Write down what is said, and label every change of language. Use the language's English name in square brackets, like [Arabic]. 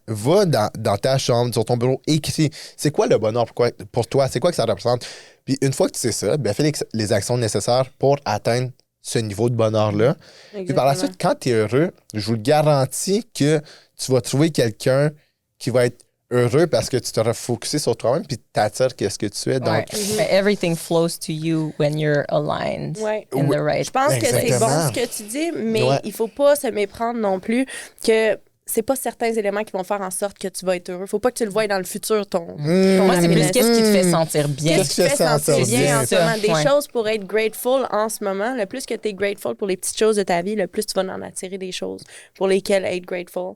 [French] Va dans ta chambre, sur ton bureau, écris. C'est quoi le bonheur pour toi? C'est quoi que ça représente? Puis une fois que tu sais ça, ben fais les actions nécessaires pour atteindre ce niveau de bonheur-là. Exactement. Puis par la suite, quand tu es heureux, je vous le garantis que tu vas trouver quelqu'un qui va être heureux parce que tu t'aurais focusé sur toi-même puis t'attires qu'est-ce que tu es. Donc, [English] everything flows to you when you're aligned in the right. [French] Je pense que c'est bon ce que tu dis, mais il faut pas se méprendre non plus que c'est pas certains éléments qui vont faire en sorte que tu vas être heureux. Faut pas que tu le voies dans le futur, ton Moi, c'est plus qu'est-ce qui te fait sentir bien. Qu'est-ce qui te fait sentir bien en ce moment? Des choses pour être grateful en ce moment. Le plus que tu es grateful pour les petites choses de ta vie, le plus tu vas en attirer des choses pour lesquelles être grateful.